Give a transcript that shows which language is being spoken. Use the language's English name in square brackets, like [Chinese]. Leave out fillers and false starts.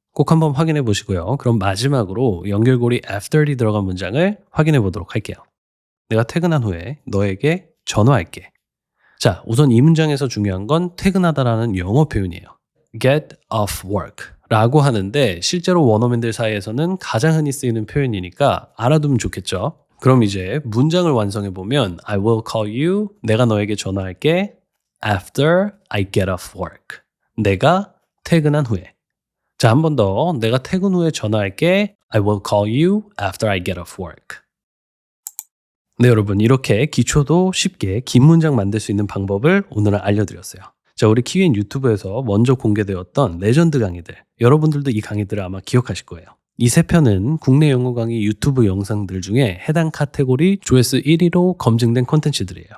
[Korean] 꼭 한번 확인해 보시고요. 그럼 마지막으로 연결고리 after이 들어간 문장을 확인해 보도록 할게요. 내가 퇴근한 후에 너에게 전화할게. 자, 우선 이 문장에서 중요한 건 퇴근하다라는 영어 표현이에요. get off work 라고 하는데 실제로 원어민들 사이에서는 가장 흔히 쓰이는 표현이니까 알아두면 좋겠죠. 그럼 이제 문장을 완성해 보면 [English] I will call you, [Korean] 내가 너에게 전화할게 [English] after I get off work. [Korean] 내가 퇴근한 후에. 자, 한 번 더. 내가 퇴근 후에 전화할게 [English] I will call you after I get off work. [Korean] 네, 여러분, 이렇게 기초도 쉽게 긴 문장 만들 수 있는 방법을 오늘은 알려드렸어요. 자, 우리 키위엔 유튜브에서 먼저 공개되었던 레전드 강의들, 여러분들도 이 강의들을 아마 기억하실 거예요. 이 세 편은 국내 영어 강의 유튜브 영상들 중에 해당 카테고리 조회수 1위로 검증된 콘텐츠들이에요.